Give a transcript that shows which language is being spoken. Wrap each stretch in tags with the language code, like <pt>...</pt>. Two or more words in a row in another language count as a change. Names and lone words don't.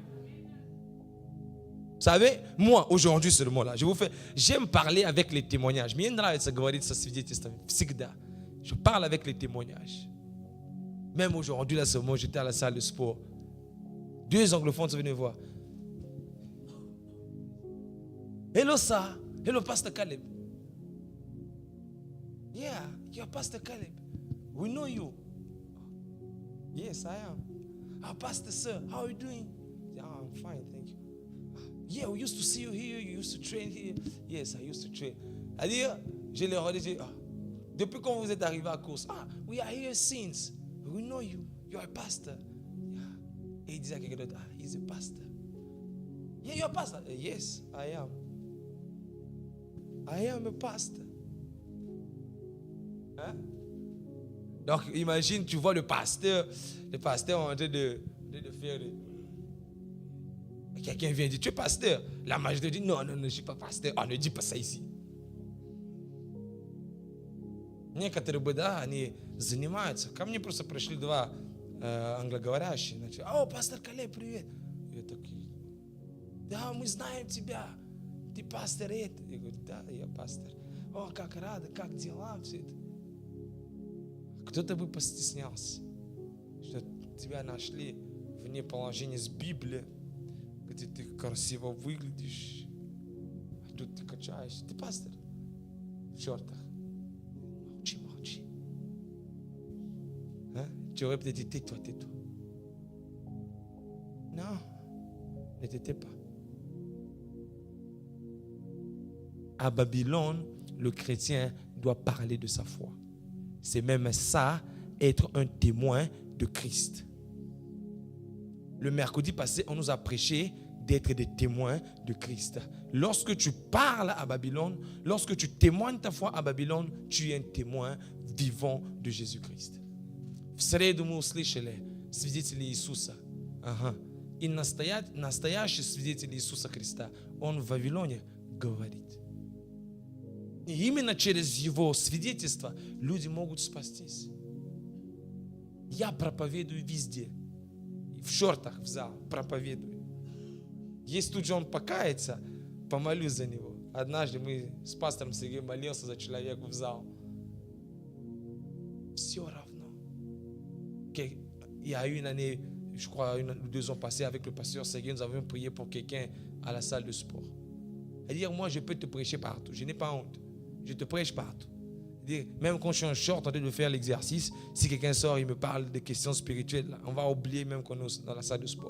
<fr>Vous savez, moi, aujourd'hui, ce mot-là, j'aime parler avec les témoignages. Je parle avec les témoignages. Même aujourd'hui, là, ce moment, j'étais à la salle de sport. 2 anglophones sont venus voir.</fr> <en>Hello, sir. Hello, Pastor Caleb. Yeah, you're Pastor Caleb. We know you. Yes, I am. Pastor, sir, how are you doing? I'm fine, thank you. Yeah, we used to see you here. You used to train here. Yes, I used to train.</en> <fr>C'est-à-dire, je leur ai dit, depuis quand vous êtes arrivé à course,</fr> <en>we are here since. We know you. You're a pastor. Yeah.</en> <fr>Et il disait à quelqu'un d'autre,</fr> <en>he's a pastor. Yeah, you're a pastor. Yes, I am. I am a pastor. Hein?</en> <fr>Donc, imagine, tu vois le pasteur en train de faire... Quelqu'un vient dire, tu es pasteur. La majorité dit, non, je ne suis pas pasteur. Ne dis pas ça ici.</fr> <ru>Некоторые бы, они занимаются. Ко мне просто пришли 2 англоговорящие. Начали, пастор Калеб, привет. Я такой, да, мы знаем тебя. Ты пастор это. Я говорю, да, я пастор. Как рада, как дела, все это. Кто-то бы постеснялся, что тебя нашли вне положения с Библией, где ты красиво выглядишь, а тут ты качаешься. Ты пастор в шортах. Молчи.</ru> <fr>Tu aurais peut-être dit, tais-toi. Non, ne t'étais pas. À Babylone, le chrétien doit parler de sa foi. C'est même ça, être un témoin de Christ. Le mercredi passé, on nous a prêché d'être des témoins de Christ. Lorsque tu parles à Babylone, lorsque tu témoignes ta foi à Babylone, tu es un témoin vivant de Jésus-Christ.</fr> <ru>В среду мы услышали свидетелей Иисуса. И настоящий свидетель Иисуса Христа, он в Вавилоне говорит. И именно через его свидетельство люди могут спастись. Я проповедую везде. В шортах в зал проповедую. Если тут же он покается, помолюсь за него. Однажды мы с пастором Сергеем молился за человека в зал. Все равно.</ru> <fr>Il y a une année, je crois 1 ou 2 ans passés, avec le pasteur Sergueï, nous avons prié pour quelqu'un à la salle de sport. C'est-à-dire, moi, je peux te prêcher partout. Je n'ai pas honte. Je te prêche partout. C'est-à-dire, même quand je suis en short en train de faire l'exercice, si quelqu'un sort et me parle de questions spirituelles, là, on va oublier même qu'on est dans la salle de sport.</fr>